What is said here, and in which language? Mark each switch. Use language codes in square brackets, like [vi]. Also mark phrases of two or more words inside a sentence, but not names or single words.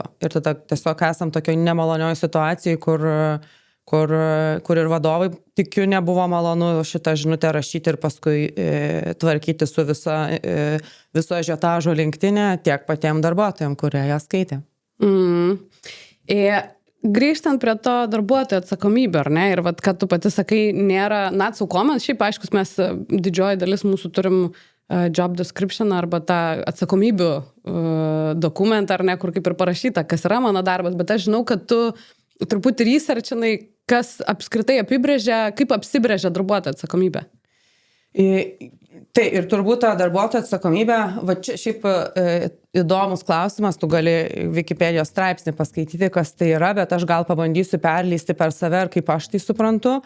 [lt] Ir tada tiesiog esam tokio nemalonioj situacijai, kur ir vadovai, tikiu, nebuvo malonu šitą žinutę rašyti ir paskui tvarkyti su viso ažiotažo LinkedIn, tiek patiem darbuotojam, kurie ją skaitė. Grįžtant prie to darbuotojo atsakomybę, ar ne? Ir kad tu pati sakai, nėra [en] not so common. [lt] Šiaip aiškus, mes didžioji dalis mūsų turim [en] job description [lt] arba tą atsakomybių dokumentą, ar ne, kur kaip ir parašyta, kas yra mano darbas, bet aš žinau, kad tu truputį researchinai, kas apskritai apibrėžia, kaip apsibrėžia darbuotojo atsakomybę. Tai ir turbūt ta darbuotojo atsakomybė, čia šiaip įdomus klausimas, tu gali Wikipedijos straipsnį paskaityti, kas tai yra, bet aš gal pabandysiu perleisti per save ir kaip aš tai suprantu.